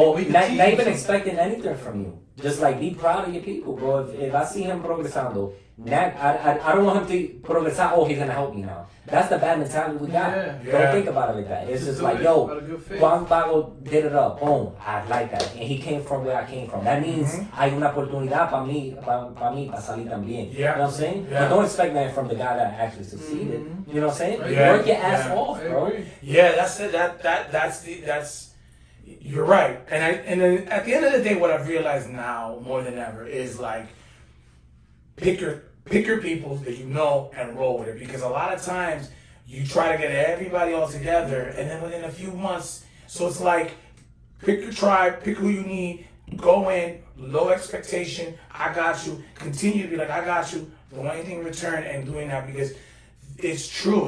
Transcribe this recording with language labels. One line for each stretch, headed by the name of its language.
English: Or not even expecting anything from you. Just like be proud of your people, bro. If I see him progresando, I don't want him to progresar. Oh, he's gonna help me now. That's the bad mentality we got. Don't think about it like that. It's just like, yo, Juan Bago did it up. Boom, I like that, and he came from where I came from. That means
Spanish: hay una oportunidad para mí para salir también.
English: You know what I'm saying? But don't expect that from the guy that actually succeeded. You know what I'm saying? Work your ass off, bro. Yeah, that's it. That's. You're right, and then at the end of the day, what I've realized now more than ever is like pick your people that you know and roll with it, because a lot of times you try to get everybody all together, and then within a few months, so it's like pick your tribe, pick who you need, go in, low expectation, I got you, continue to be like I got you, don't want anything in return, and doing that because. It's true.